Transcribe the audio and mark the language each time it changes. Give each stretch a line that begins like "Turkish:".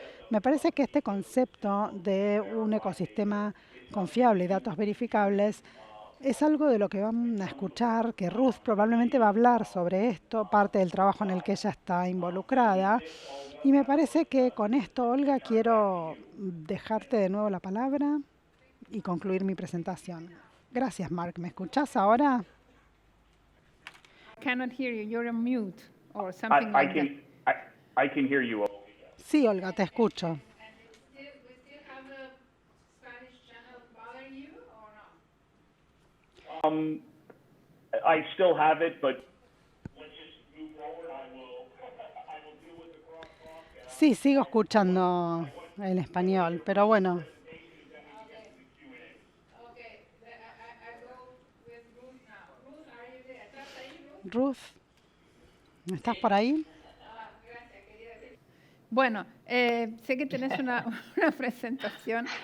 Spanish: Me parece que este concepto de un ecosistema confiable y datos verificables es algo de lo que van a escuchar, que Ruth probablemente va a hablar sobre esto, parte del trabajo en el que ella está involucrada. Y me parece que con esto, Olga, quiero dejarte de nuevo la palabra y concluir mi presentación. Gracias, Mark. ¿Me escuchás ahora?
English: Cannot hear you. You're on mute or something like that. I can hear you.
Spanish: Sí, Olga, te escucho.
English: We still have the Spanish channel bothering you or no? I still have it, but let's just move forward. I will deal with the crosstalk.
Spanish: Sí, sigo escuchando el español, pero bueno.
English: Okay, I go with Ruth now. Ruth, are you there?
Spanish: ¿Estás ahí, Ruth? Ruth, ¿estás por ahí? Bueno, sé que tenés una presentación.